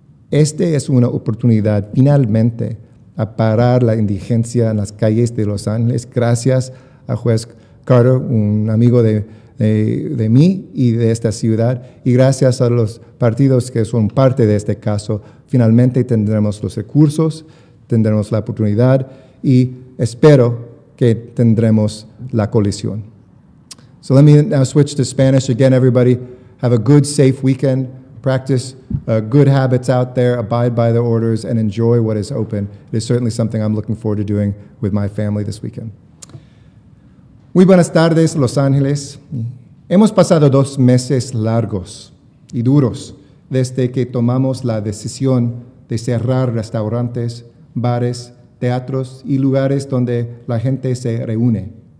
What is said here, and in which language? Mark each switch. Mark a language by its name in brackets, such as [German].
[Spanish] Esta es una oportunidad finalmente a parar la indigencia en las calles de Los Ángeles, gracias a juez Carter, un amigo de mí y de esta ciudad, y gracias a los partidos que son parte de este caso. Finalmente tendremos los recursos, tendremos la oportunidad, y espero que tendremos la coalición. [English] So let me now switch to Spanish. Again, everybody, have a good, safe weekend. Practice good habits out there, abide by the orders, and enjoy what is open. It is certainly something I'm looking forward to doing with my family this weekend. [Spanish] Muy buenas tardes, Los Ángeles. Hemos pasado 2 meses largos y duros desde que tomamos la decisión de cerrar restaurantes, bares, teatros y lugares donde la gente se reúne.